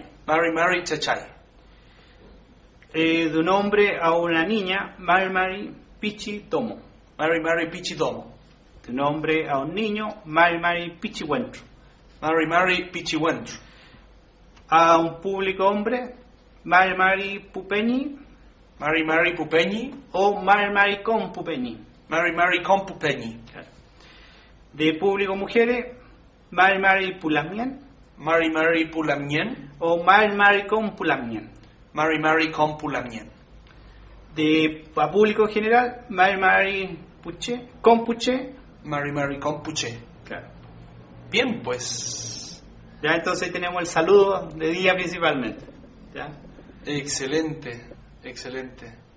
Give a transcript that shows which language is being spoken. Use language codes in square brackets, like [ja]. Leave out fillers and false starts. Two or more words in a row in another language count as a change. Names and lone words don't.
[arn] Mari Mari Chachay. [es] De un hombre a una niña, [arn] Mari Mari Pichi Tomo. Mari Mari Pichidomo. [es] De un hombre a un niño, [arn] Mari Mari Pichihuentro. Mari Mari Pichihuentru. [es] A un público hombre, [arn] Mari Mari Pupeñi. Mari Mari Pupeñi. O Mari Mari con Pupeñi. Mari Mari Compupeñi. [es] Claro. De público mujeres, [arn] Mari Mari Pulamien. Mari Mari Pulamien. O Mari Mari con Pulamien. Mari Mari Compulamien. [es] De a público en general, [arn] Mari Mari Puche, con Puche. Mari Mari Compuche. [es] Claro. Bien, pues. Ya entonces tenemos el saludo de día principalmente. ¿Ya? Excelente, excelente.